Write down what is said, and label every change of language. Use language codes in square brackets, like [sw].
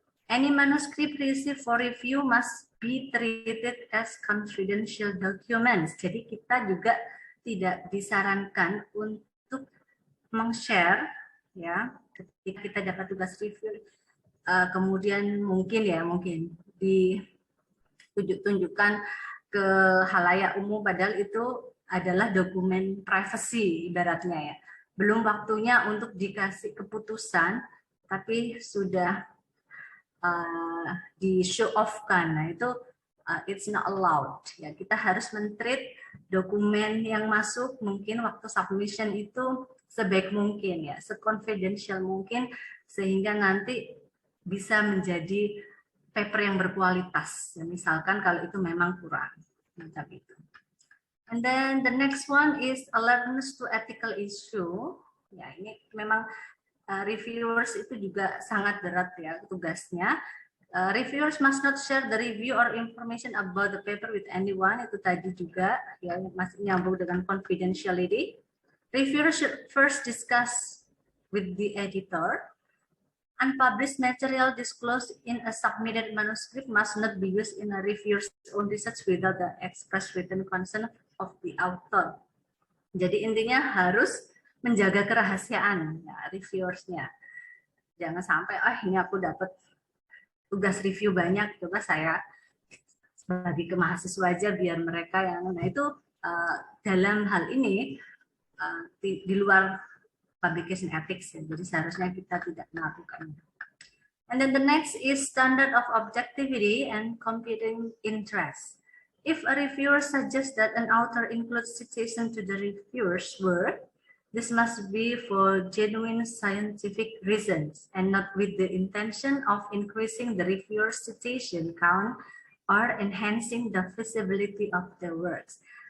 [en] Any manuscript received for review must be treated as confidential documents. [id] Jadi kita juga tidak disarankan untuk meng-share, ya, ketika kita dapat tugas review. Kemudian mungkin ditunjukkan ke halayak umum, padahal itu adalah dokumen privacy ibaratnya, ya. Belum waktunya untuk dikasih keputusan, tapi sudah di show off-kan. Nah, itu [en] it's not allowed. [id] Ya, kita harus men-treat dokumen yang masuk mungkin waktu submission itu sebaik mungkin, ya, se-confidential mungkin, sehingga nanti bisa menjadi paper yang berkualitas, ya, misalkan kalau itu memang kurang, macam itu. [en] And then the next one is alertness to ethical issue. [id] Ya, ini memang reviewers itu juga sangat berat, ya, tugasnya. [en] Reviewers must not share the review or information about the paper with anyone. [id] Itu tadi juga, ya, masih nyambung dengan confidentiality. [en] Reviewers should first discuss with the editor. Unpublished material disclosed in a submitted manuscript must not be used in a reviewer's own research without the express written consent of the author. [id] Jadi intinya harus menjaga kerahasiaan, ya, reviewersnya. Jangan sampai, ini aku dapat tugas review banyak, coba saya bagi ke mahasiswa aja biar mereka yang, nah itu dalam hal ini di luar publication ethics, ya. Jadi seharusnya kita tidak melakukannya. [en] And then the next is standard of objectivity and competing interest. If a reviewer suggests that an author includes citation to the reviewer's work, this must be for genuine scientific reasons and not with the intention of increasing the reviewer's citation count or enhancing the visibility of the works.